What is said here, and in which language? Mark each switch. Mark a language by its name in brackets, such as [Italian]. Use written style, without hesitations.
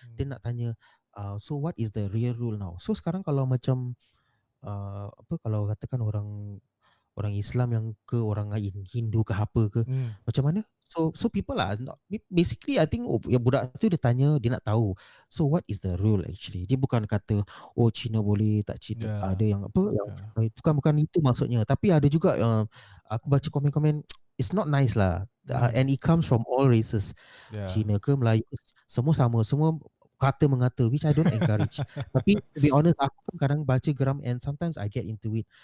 [Malay] Dia nak tanya, [English] so what is the real rule now? [Malay] So sekarang kalau macam kalau katakan orang Islam yang ke orang Hindu ke apa ke, macam mana? So people lah [English] basically I think [Malay] ya budak tu dia tanya, dia nak tahu. [English] So what is the rule actually? [Malay] Dia bukan kata Cina boleh tak Cina. Ada yang bukan itu maksudnya. Tapi ada juga aku baca komen-komen, [English] it's not nice lah. And it comes from all races. [Malay] Cina ke Melayu, semua sama, semua kata mengata, [English] which I don't encourage. [Malay] Tapi [English] to be honest, [Malay] aku pun kadang baca geram [English] and sometimes I get into it.